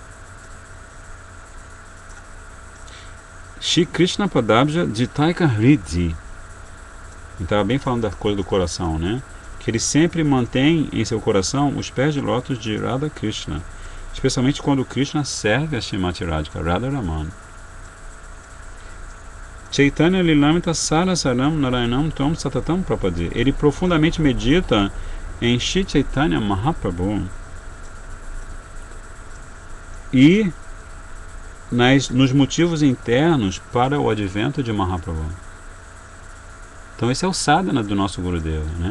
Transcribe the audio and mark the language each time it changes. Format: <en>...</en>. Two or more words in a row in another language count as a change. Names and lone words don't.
<sa>श्री कृष्ण पदाब्ज जितैक हृदि.</sa> <pt>Estava bem falando da coisa do coração, né? Que ele sempre mantém em seu coração os pés de lótus de Radha Krishna, especialmente quando Krishna serve a Srimati Radhika, Radharaman.</pt> <sa>चैतन्य लीलामृत सारसारं नारायणं तं सततं प्रपद्ये.</sa> <pt>Ele profundamente medita em Shri Chaitanya Mahaprabhu e nos motivos internos para o advento de Mahaprabhu. Então esse é o sadhana do nosso Gurudeva, né?</pt>